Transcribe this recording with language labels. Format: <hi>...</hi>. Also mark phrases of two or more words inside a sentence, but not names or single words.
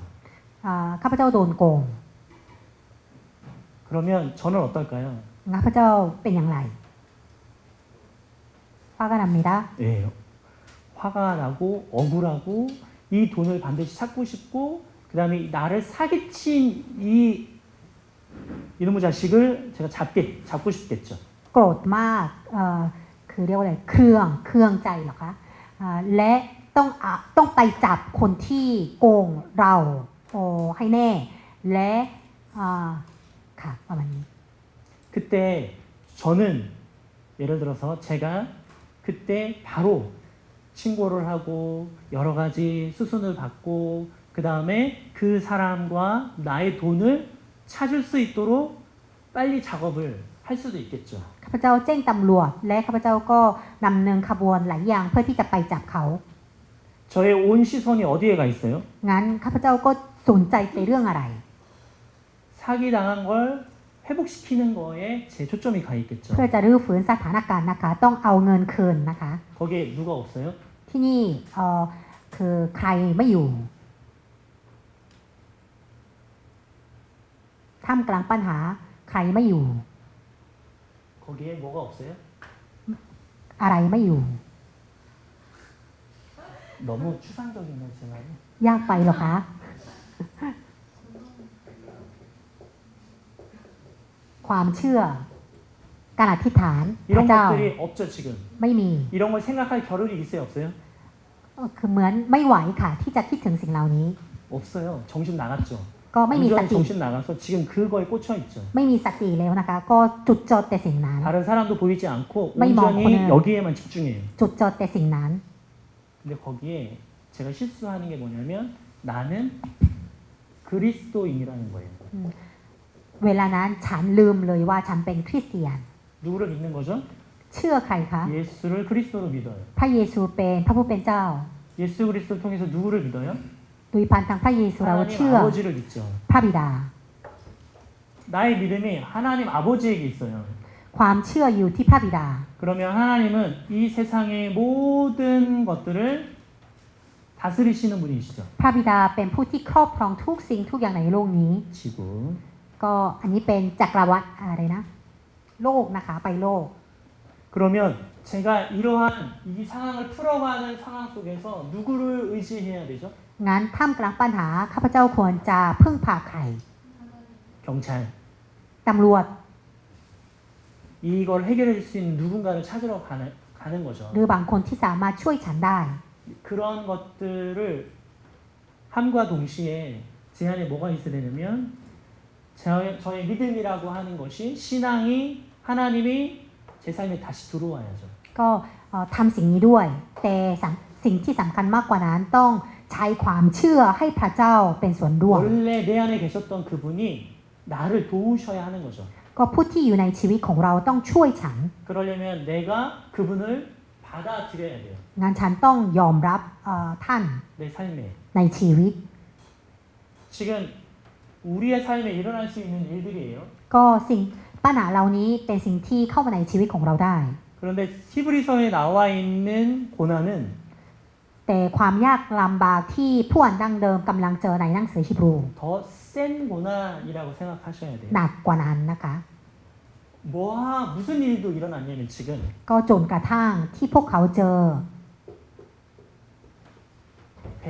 <th>ข้าพเจ้าโดนโกง</th> <ko>그러면 저는 어떨까요?</ko> <th>ข้าพเจ้าเป็นอย่างไร</th> <ko>화가 납니다. 예, 화가 나고 억울하고 이 돈을 반드시 찾고 싶고 그 다음에 나를 사기친 이 이놈의 자식을 제가 잡고 싶겠죠.</ko> <th>โกรธมากคือเรียกว่าอะไรเครื่องใจเหรอคะและต้องไปจับคนที่โกงเราให้แน่และค่ะประมาณนี้</th> <ko>그때 저는 예를 들어서 제가 그때 바로 신고를 하고 여러 가지 수순을 받고 그 다음에 그 사람과 나의 돈을 찾을 수 있도록 빨리 작업을 할 수도 있겠죠.</ko> <th>ข้าพเจ้าแจ้งตำรวจและข้าพเจ้าก็นำเนินขบวนหลายอย่างเพื่อที่จะไปจับเขา</th> <ko>저의 온 시선이 어디에 가 있어요?</ko> <th>งั้นข้าพเจ้าก็สนใจไปเรื่องอะไร</th> <ko>사기 당한 걸 회복시키는 거에 제 초점이 가 있겠죠.</ko> <th>เพื่อจะรื้อฟื้นสถานการณ์นะคะ ต้องเอาเงินคืนนะคะ</th> <ko>거기에 누가 없어요?</ko> <th>ที่นี่คือใครไม่อยู่ท่ามกลางปัญหาใครไม่อยู่</th> <ko>거기에 뭐가 없어요?</ko> <th>อะไรไม่อยู่</th> <ko>너무 추상적이네 제 말이.</ko> <th>ยากไปเหรอคะ ความเชื่อ การอธิษฐานพ</th> <ko>이런</ko> <th>ระเจ้า</th> <ko>것들이 없죠 지금.</ko> <th>ไม่มี</th> <ko>이런 걸 생각할 겨를이 있어요 없어요?</ko> <th>คือเหมือนไม่ไหวค่ะ ที่จะคิดถึงสิ่งเหล่านี้</th> <ko>없어요. 정신 나갔죠.</ko> <th>ก็ไม่มีส</th> <ko>완전</ko> <th>ติ</th> <ko>정신 나가서 지금 그거에 꽂혀 있죠. ไม่มีสติแล้วนะคะ ก็จุดจดแต่สิ่งนั้น 다른 사람도 보이지 않고 많이 온전히 많구나. 여기에만 집중해요.</ko> <th>จุดจดแต่สิ่งนั้น</th> <ko>근데 거기에 제가 실수하는 게 뭐냐면 나는 그리스도인이라는 거예요.</ko> <th>เวลานั้นฉันลืมเลยว่าฉันเป็นคริสเตียน</th> <ko>누구를 믿는 거죠?</ko> <th>เชื่อใครคะ</th> <ko>예수를 그리스도로 믿어요.</ko> <th>พระเยซูเป็นพระผู้เป็นเจ้า</th> <ko>예수 그리스도를 통해서 누구를 믿어요?</ko> <th>โดยพันทางพระเยซูเรา</th> <ko>하나님</ko> <th>เชื่อ</th> <ko>아버지를 믿죠.</ko> <th>พระบิดา</th> <ko>나의 믿음이 하나님 아버지에게 있어요.</ko> <th>ความเชื่ออยู่ที่พระบิดา</th> <ko>그러면 하나님은 이 세상의 모든 것들을 다스리시는 분이시죠.</ko> <th>พระบิดาเป็นผู้ที่ครอบครองทุกสิ่งทุกอย่างในโลกนี้</th> <ko>지구.</ko> <th>ก็อันนี้เป็นจักรวรรดิอะไรนะ โลกนะคะไปโลก</th> <ko>그러면 제가 이러한 이 상황을 풀어가는 상황 속에서 누구를 의지해야 되죠?</ko> <th>งั้นท่ามกลางปัญหาข้าพเจ้าควรจะพึ่งพาใคร</th> <ko>경찰.</ko> <th>ตำรวจ</th> <ko>이걸 해결해 줄 수 있는 누군가를 찾으러 가는 거죠.</ko> <th>หรือบางคนที่สามารถช่วยฉันได้</th> <ko>그런 것들을 함과 동시에 제 안에 뭐가 있어야 되냐면 저의 믿음이라고 하는 것이 신앙이 하나님이 제 삶에 다시 들어와야죠.</ko> <th>ก็ทำสิ่งนี้ด้วย แต่สิ่งที่สำคัญมากกว่านั้นต้องใช้ความเชื่อให้พระเจ้าเป็นส่วนร่วม</th> <ko>원래 내 안에 계셨던 그분이 나를 도우셔야 하는 거죠.</ko> <th>ก็ผู้ที่อยู่ในชีวิตของเราต้องช่วยฉัน</th> <ko>그러려면 내가 그분을 받아들여야 돼요.</ko> <th>งั้นฉันต้องยอมรับท่าน</th> <ko>내 삶에.</ko> <th>ในชีวิต</th> <ko>지금 우리의 삶에 일어날 수 있는 일들이에요.</ko> <th>ก็สิ่งปัญหาเหล่านี้เป็นสิ่งที่เข้ามาในชีวิตของเราได้</th> <ko>그런데 히브리서에 나와 있는 고난은</ko> <th>แต่ความยากลำบากที่ผู้อ่านดั้งเดิมกำลังเจอในหนังสือฮีบรู</th> <ko>더 센 고난이라고 생각하셔야 돼요.</ko> <th>หนักกว่านั้นนะคะ</th> <ko>무슨 일도 일어났냐면 지금</ko> <th>ก็จนกระทั่งที่พวกเขาเจอ</th>